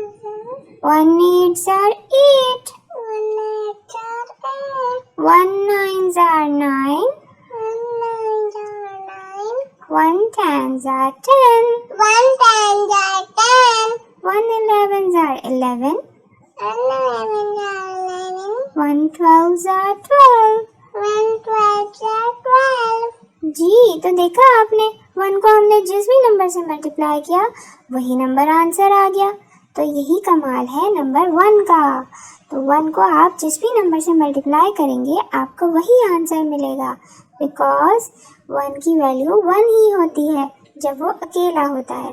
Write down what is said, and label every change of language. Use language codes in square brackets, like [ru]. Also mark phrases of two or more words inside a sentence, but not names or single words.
[en] 7، 1 8s are 8، 1 8s are 8، 1 9s are 9، 1 9s are 9، 1 10s are 10، 1 10s are 10، 1 11s are 11، 1 11s are 11، 1 12s are 12، 1 12s are 12۔ [ur] جی، تو دیکھا آپ نے 1 کو ہم نے جس بھی نمبر سے ملٹیپلائی کیا وہی نمبر آنسر آ گیا۔ تو یہی کمال ہے نمبر 1 کا۔ تو 1 کو آپ جس بھی نمبر سے ملٹیپلائی کریں گے آپ کو وہی آنسر ملے گا، بیکاز 1 کی ویلیو 1 ہی ہوتی ہے جب وہ اکیلا ہوتا ہے۔